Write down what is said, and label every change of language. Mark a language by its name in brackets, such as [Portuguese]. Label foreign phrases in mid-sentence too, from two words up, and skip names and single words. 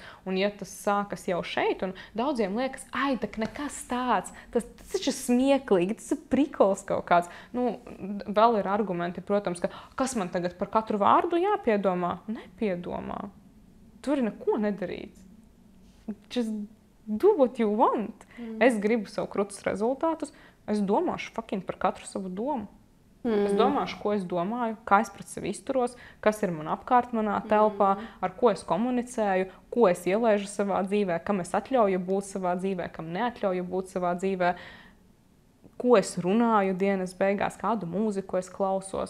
[Latvian] Un ja tas sākas jau šeit, un daudziem liekas, tak nekas tāds, tas taču smieklīgi, tas ir prikols kaut kāds. Vēl ir argumenti, protams, ka kas man tagad par katru vārdu jāpiedomā? Nepiedomā. Tur ir neko nedarīts. [English] Just do what you want. [Latvian] Es gribu savu krutas rezultātus. Es domāšu par katru savu domu. Es domāšu, ko es domāju, kā es pret sevi izturos, kas ir man apkārt manā telpā, ar ko es komunicēju, ko es ielaižu savā dzīvē, kam es atļauju būt savā dzīvē, kam neatļauju būt savā dzīvē, ko es runāju dienas beigās, kādu mūziku es klausos.